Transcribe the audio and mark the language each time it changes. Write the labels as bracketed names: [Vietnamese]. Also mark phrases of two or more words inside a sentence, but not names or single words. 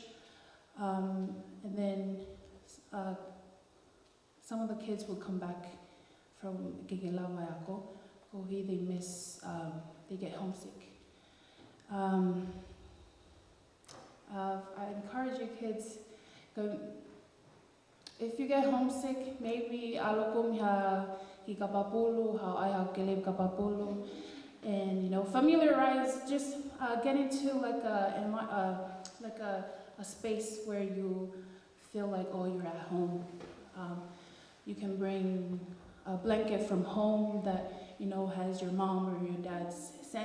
[English] And then some of the kids will come back from Gigelamayako, or they miss, they get homesick. I encourage you kids, if you get homesick, maybe alokum ha kapapulu, ha ai kelem kapapulu, and familiarize. Just get into like a space where you feel like you're at home. You can bring a blanket from home that has your mom or your dad's scent.